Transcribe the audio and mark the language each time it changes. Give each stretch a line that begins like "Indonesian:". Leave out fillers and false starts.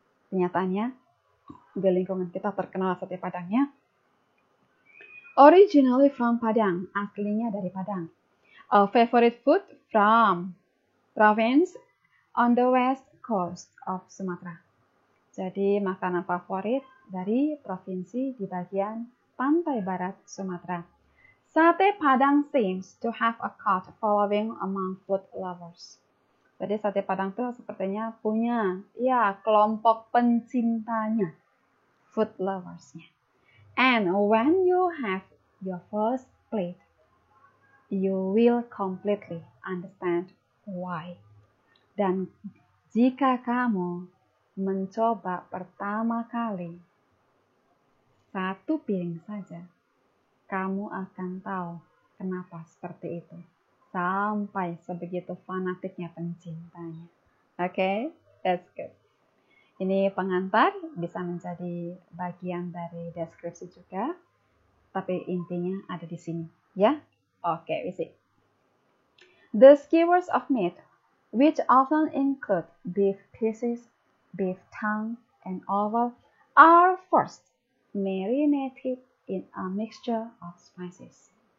Indonesian: Kenyataannya, di lingkungan kita terkenal sate Padangnya.
English: Originally from Padang,
Indonesian: aslinya dari Padang.
English: A favorite food from province on the west coast of Sumatera.
Indonesian: Jadi makanan favorit dari provinsi di bagian pantai barat Sumatera.
English: Sate Padang seems to have a cult following among food lovers.
Indonesian: Jadi sate Padang tuh sepertinya punya kelompok pencintanya, food loversnya.
English: And when you have your first plate, you will completely understand why.
Indonesian: Dan jika kamu mencoba pertama kali satu piring saja, kamu akan tahu kenapa seperti itu. Sampai sebegitu fanatiknya pencintanya.
English: Okay, that's good.
Indonesian: Ini pengantar bisa menjadi bagian dari deskripsi juga. Tapi intinya ada di sini. Ya?
English: Okay, we see. The skewers of meat, which often include beef pieces, beef tongue, and oval, are first marinated in a mixture of spices.